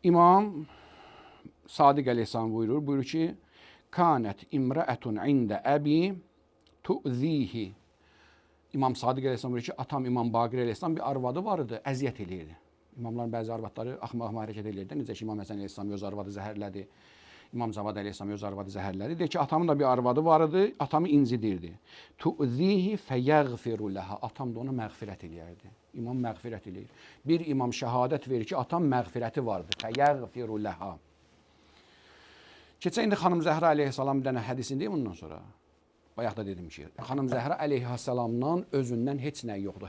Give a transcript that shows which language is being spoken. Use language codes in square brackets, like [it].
[az] İmam Sadiq əleyhissalam buyurur ki, [ar] kanət imrəətun ində əbi tu'zihi. [az] İmam Sadiq əleyhissalam buyurur ki, atam İmam Baqir əleyhissalam bir arvadı var idi, əziyyət eləyirdi. İmamların bəzi arvadları axmaq hərəkət eləyirdi. Necə ki, İmam Həsən əleyhissalam öz arvadı zəhərlədi. İmam Cavad əleyhissalam öz arvadı zəhərlədi. Deyir ki, atamın da bir arvadı var idi, atamı incidirdi. [ar] Tu'zihi feyəğfiru ləha. [az] Atam da ona məğfirət eləyərdi. İmam məğfirət eləyir. Bir imam şəhadət verir ki, atam məğfirəti vardı. [ar] Feyəğfiru ləha. [az] Keçən indi xanım Zəhra əleyhissalam bir dənə hədisində bundan sonra. Bayaq da dedim ki, xanım Zəhra əleyhissalamdan özündən heç nəyi yoxdur.